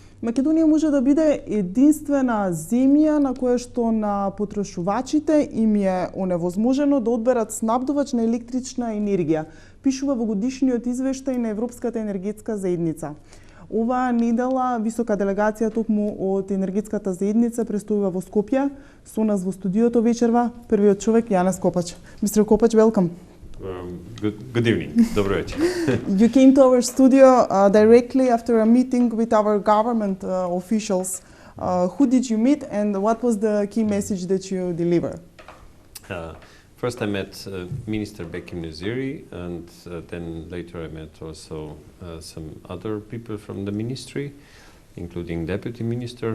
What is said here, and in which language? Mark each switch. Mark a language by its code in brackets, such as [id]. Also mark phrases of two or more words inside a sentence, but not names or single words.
[mk] Македонија може да биде единствена земја на која што на потрошувачите им е оневозможено да одберат снабдувач на електрична енергија, пишува во годишниот извештај на Европската енергетска заедница. Оваа недела висока делегација токму од енергетската заедница престојува во Скопје. Со нас во студиото вечерва првиот човек Јанес Копач. [en] Mr. Kopacz, welcome. Good evening. [mk] Добро вечер. [en] You came to our studio directly after a meeting with our government officials. Who did you meet and what was the key message that you delivered? First I met Minister Bekim Naziri, and then later I met also some other people from the ministry, including Deputy Minister.